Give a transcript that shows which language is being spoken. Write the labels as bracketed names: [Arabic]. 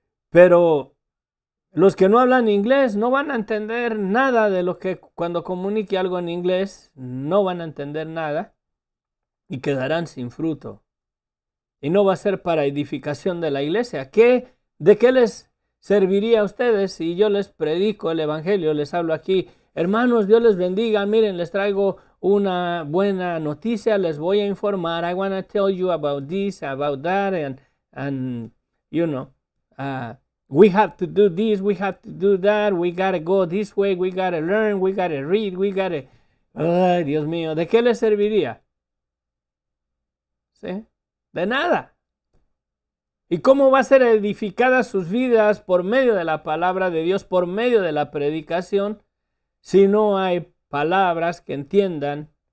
[Spanish] Pero los que no hablan inglés no van a entender nada de lo que cuando comunique algo en inglés, no van a entender nada y quedarán sin fruto. Y no va a ser para edificación de la iglesia. ¿De qué les serviría a ustedes si yo les predico el evangelio, les hablo aquí? Hermanos, Dios les bendiga, miren, les traigo una buena noticia, les voy a informar. [English] I want to tell you about this, about that, and you know, we have to do this, we have to do that, we gotta go this way, we gotta learn, we gotta read, we gotta... [Spanish] Ay, Dios mío, ¿de qué les serviría? ¿Sí? De nada. ¿Y cómo va a ser edificadas sus vidas por medio de la palabra de Dios, por medio de la predicación, si no hay palabras que entiendan?